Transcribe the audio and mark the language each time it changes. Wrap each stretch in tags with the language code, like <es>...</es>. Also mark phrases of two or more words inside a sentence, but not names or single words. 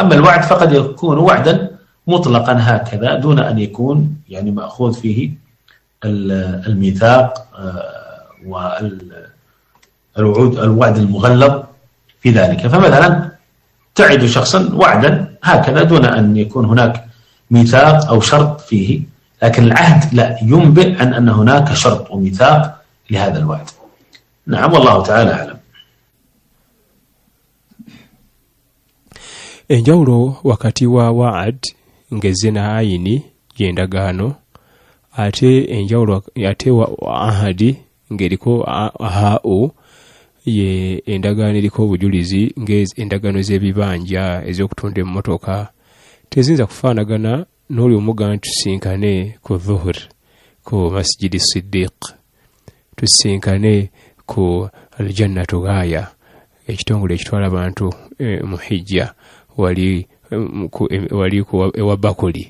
<ar>أما الوعد فقد يكون وعدا مطلقا هكذا دون أن يكون يعني مأخوذ فيه الميثاق الوعد المغلظ في ذلك. فمثلا تعد شخصا وعدا هكذا دون أن يكون هناك ميثاق أو شرط فيه، لكن العهد لا ينبئ عن أن هناك شرط وميثاق لهذا الوعد. نعم والله تعالى أعلم.</ar> <lg>Enjawulo wakati wa wa'ad ngezena ayini yendagano ate enjawulo ate wa ahadi ngeriko ahao ye endagano eriko obujulizi endagano z'ebibanja ez'okutunda emmotoka tezinza kufaanagana n'oli omugana tusinkane ku dhuhur ku masjidi siddiq, tusinkane ku aljannatu gaaya ekitongole ekitwala abantu mu hijja wali ku ewa bakuli.</lg>